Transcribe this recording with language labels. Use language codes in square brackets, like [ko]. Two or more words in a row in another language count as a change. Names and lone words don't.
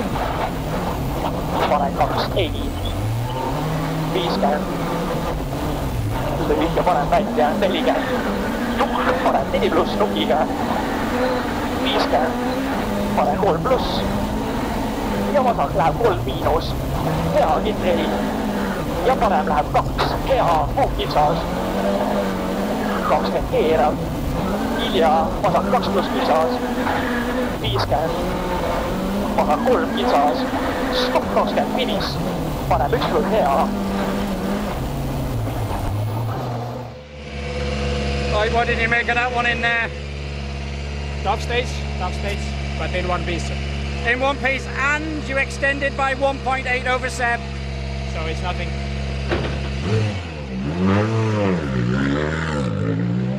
[et] paneb 2 ei, 50, lühike paneb välja, 40, nukk paneb 4 pluss nukiga, 50, paneb 3 pluss, ja vasak läheb 3 miinus, hea kinni ei, ja parem läheb 2, hea puukitsas, 20 keerab, hilja vasak 2 pluss kitsas, 50, vasak 3 kitsas, stopp 20 finis, paneb 1 pluss hea. [en] Right, what did you make of that one in there? Tough stage, but in one piece. In one piece, and you extended by 1.8 over Seb, so it's nothing.